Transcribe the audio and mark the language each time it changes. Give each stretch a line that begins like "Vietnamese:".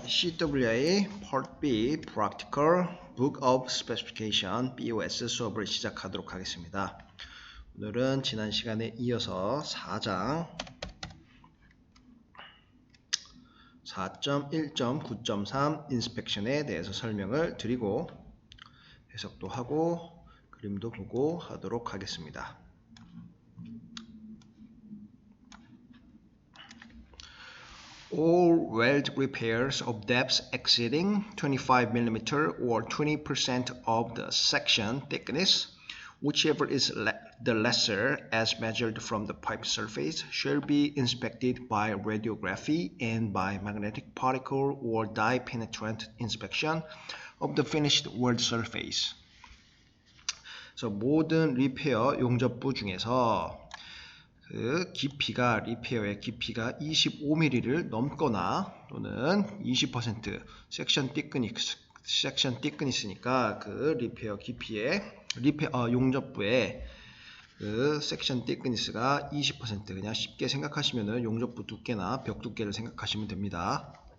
Korean: CWA Part B Practical Book of Specification BOS 수업을 시작하도록 하겠습니다. 오늘은 지난 시간에 이어서 4장 4.1.9.3 인스펙션에 대해서 설명을 드리고 해석도 하고 그림도 보고 하도록 하겠습니다.
English: All weld repairs of depths exceeding 25 mm or 20% of the section thickness, whichever is the lesser as measured from the pipe surface, shall be inspected by radiography and by magnetic particle or dye penetrant inspection of the finished weld surface.
Korean: 그래서 모든 리페어 용접부 중에서 그 깊이가 리페어의 깊이가 25mm를 넘거나 또는 20% 섹션 thickness니까 그 리페어 깊이의 용접부의 그 섹션 thickness가 20% 그냥 쉽게 생각하시면은 용접부 두께나 벽 두께를 생각하시면 됩니다.